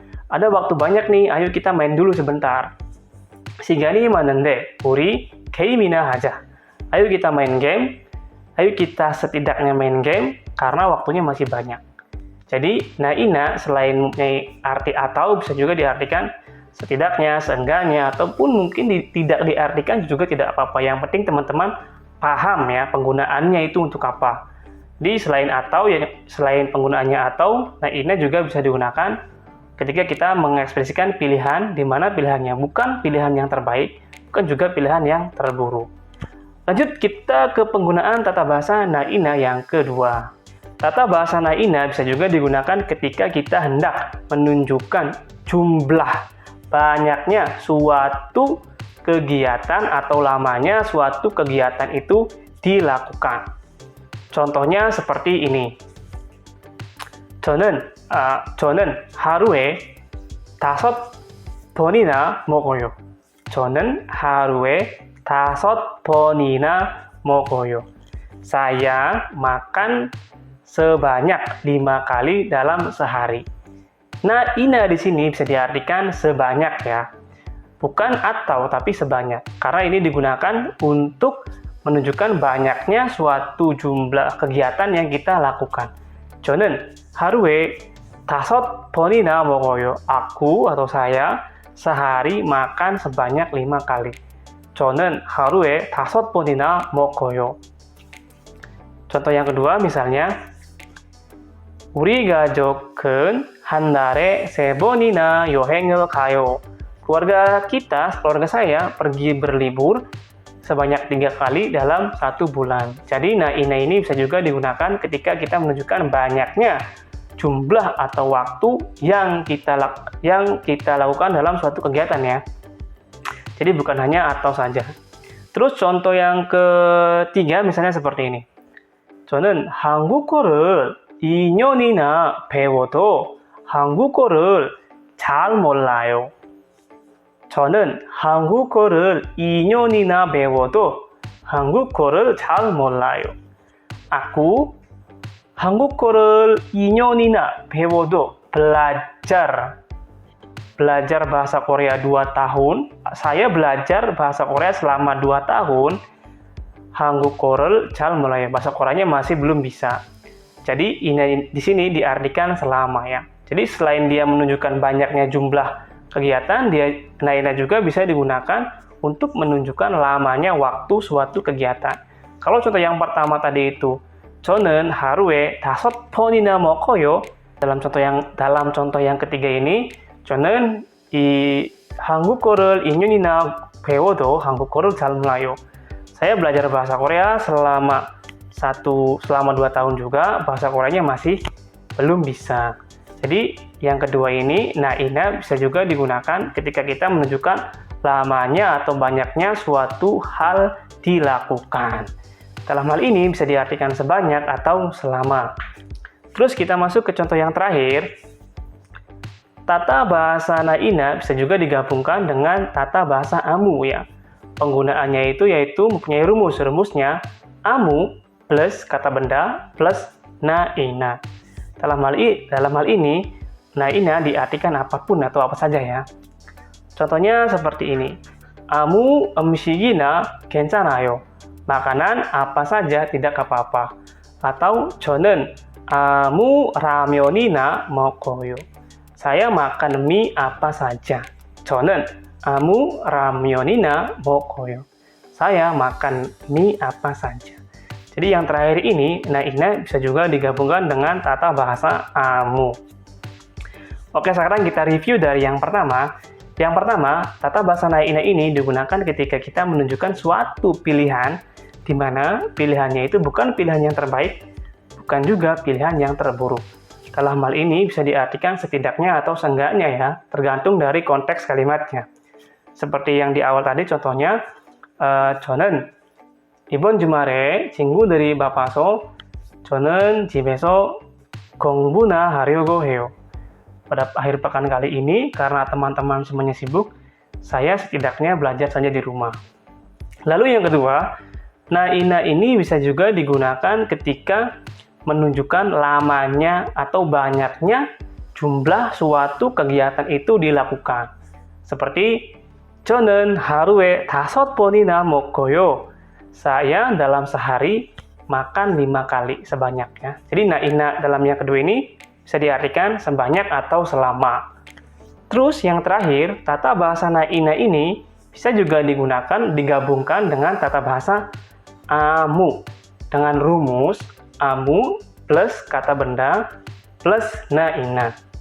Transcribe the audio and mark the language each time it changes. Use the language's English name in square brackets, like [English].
[Indonesian] Ada waktu banyak nih, ayo kita main dulu sebentar. [Korean] 시간이 많은데 우리 게임이나 하자. [Indonesian] Ayo kita main game. Ayo kita setidaknya main game, karena waktunya masih banyak. Jadi, Na-ina selain mempunyai arti atau, bisa juga diartikan setidaknya, seenggaknya, ataupun mungkin tidak diartikan juga tidak apa-apa. Yang penting teman-teman paham ya penggunaannya itu untuk apa. Di selain atau, ya selain penggunaannya atau, Na-ina juga bisa digunakan ketika kita mengekspresikan pilihan, di mana pilihannya bukan pilihan yang terbaik, bukan juga pilihan yang terburuk. Lanjut kita ke penggunaan tata bahasa Na-ina yang kedua. Tata bahasa Na-ina bisa juga digunakan ketika kita hendak menunjukkan jumlah banyaknya suatu kegiatan atau lamanya suatu kegiatan itu dilakukan. Contohnya seperti ini. [Korean] 저는 하루에 5번이나 먹어요. 저는 하루에 5번이나 먹어요. [Indonesian] Saya makan sebanyak 5 kali dalam sehari. Na-ina di sini bisa diartikan sebanyak ya. Bukan atau, tapi sebanyak. Karena ini digunakan untuk menunjukkan banyaknya suatu jumlah kegiatan yang kita lakukan. [Korean] 저는 하루에 5번이나 먹어요. [Indonesian] Aku atau saya sehari makan sebanyak 5 kali. [Korean] 저는 하루에 5번이나 먹어요. [Indonesian] contoh yang kedua misalnya, [Korean] 우리 가족은 한 달에 3번이나 여행을 가요. [Indonesian] Keluarga kita, keluarga saya pergi berlibur sebanyak 3 kali dalam 1 bulan. Jadi na ini bisa juga digunakan ketika kita menunjukkan banyaknya jumlah atau waktu yang kita lakukan dalam suatu kegiatan ya. Jadi bukan hanya atau saja. Terus contoh yang ketiga misalnya seperti ini. [Korean] 저는 한국어를 2년이나 배워도 한국어를 잘 몰라요. 저는 한국어를 2년이나 배워도 한국어를 잘 몰라요. [Indonesian] Aku [Korean] 한국어를 2년이나 배워도 [Indonesian] belajar bahasa Korea 2 tahun. Saya belajar bahasa Korea selama 2 tahun. [Korean] 한국어를 잘 몰라요. [Indonesian] Bahasa Koreanya masih belum bisa. Jadi ini di sini diartikan selama ya. Jadi selain dia menunjukkan banyaknya jumlah kegiatan, ina juga bisa digunakan untuk menunjukkan lamanya waktu suatu kegiatan. Kalau contoh yang pertama tadi itu, [Korean] 저는 하루에 5번이나 먹어요. [Indonesian] Dalam contoh yang ketiga ini, [Korean] 저는 한국어를 2년이나 배워도 한국어를 잘 몰라요. [Indonesian] Saya belajar bahasa Korea selama 2 tahun juga, bahasa Koreanya masih belum bisa. Jadi yang kedua ini, ina bisa juga digunakan ketika kita menunjukkan lamanya atau banyaknya suatu hal dilakukan. Dalam hal ini bisa diartikan sebanyak atau selama. Terus kita masuk ke contoh yang terakhir. Tata bahasa ina bisa juga digabungkan dengan tata bahasa amu ya. Penggunaannya yaitu mempunyai rumus. Rumusnya amu plus kata benda plus ina. Dalam hal ini, ina diartikan apapun atau apa saja ya. Contohnya seperti ini. [Korean] 아무 음식이나 괜찮아요. [Indonesian] Makanan apa saja tidak apa-apa. [Korean] Atau 저는 아무 라면이나 먹어요. [Indonesian] Saya makan mie apa saja. [Korean] 저는 아무 라면이나 먹어요. [Indonesian] Saya makan mie apa saja. Jadi yang terakhir ini, ina bisa juga digabungkan dengan tata bahasa amu. Oke, sekarang kita review dari yang pertama. Yang pertama, tata bahasa ina ini digunakan ketika kita menunjukkan suatu pilihan, di mana pilihannya itu bukan pilihan yang terbaik, bukan juga pilihan yang terburuk. Dalam hal ini bisa diartikan setidaknya atau seenggaknya ya, tergantung dari konteks kalimatnya. Seperti yang di awal tadi contohnya, [Korean] 저는 이번 주말에 친구들이 바빠서 저는 집에서 공부나 하려고 해요. [Indonesian] Pada akhir pekan kali ini, karena teman-teman semuanya sibuk, saya setidaknya belajar saja di rumah. Lalu yang kedua, ina ini bisa juga digunakan ketika menunjukkan lamanya atau banyaknya jumlah suatu kegiatan itu dilakukan. [Korean] Seperti 저는 하루에 5번이나 먹어요. [Indonesian] Saya dalam sehari makan 5 kali sebanyaknya. Jadi ina dalam yang kedua ini bisa diartikan sebanyak atau selama. Terus yang terakhir, tata bahasa ina ini bisa juga digabungkan dengan tata bahasa amu. Dengan rumus amu plus kata benda plus ina.